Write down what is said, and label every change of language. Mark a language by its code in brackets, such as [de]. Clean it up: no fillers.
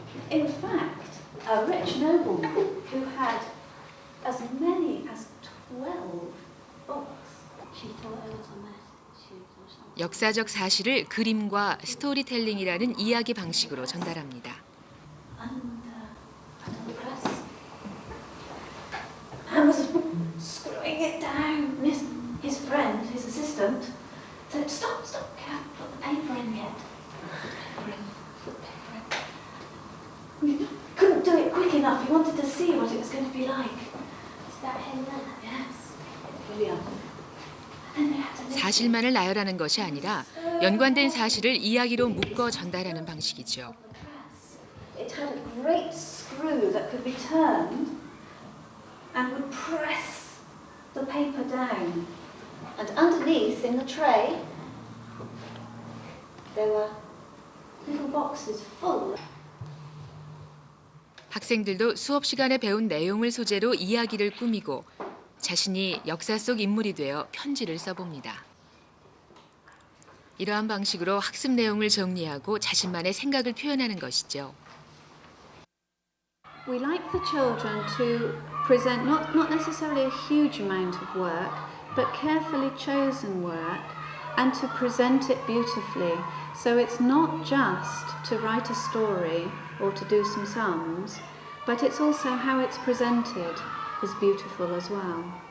[en] In fact, a rich nobleman who had as many as 12 books. She thought it was a message or something. [ko] 역사적 사실을 그림과 스토리텔링이라는 이야기 방식으로 전달합니다. [en] Under the press. And was screwing it down. His friend, his assistant, said, "Stop, can't put the paper in yet." Put the paper in. He couldn't do it quick enough. He wanted to see what it was going to be like. Is that him then? Yes. Brilliant. And then they had to [ko] 사실만을 나열하는 것이 아니라 연관된 사실을 이야기로 묶어 전달하는 방식이죠. [en] It had a great screw that could be turned and would press the paper down. And underneath in the tray there were little boxes full. [ko] 학생들도 수업 시간에 배운 내용을 소재로 이야기를 꾸미고 자신이 역사 속 인물이 되어 편지를 써봅니다. 이러한 방식으로 학습 내용을 정리하고 자신만의 생각을 표현하는 것이죠. [en] We like the children to present not necessarily a huge amount of work, but carefully chosen work, and to present it beautifully. So it's not just to write a story or to do some sums, but it's also how it's presented is beautiful as well.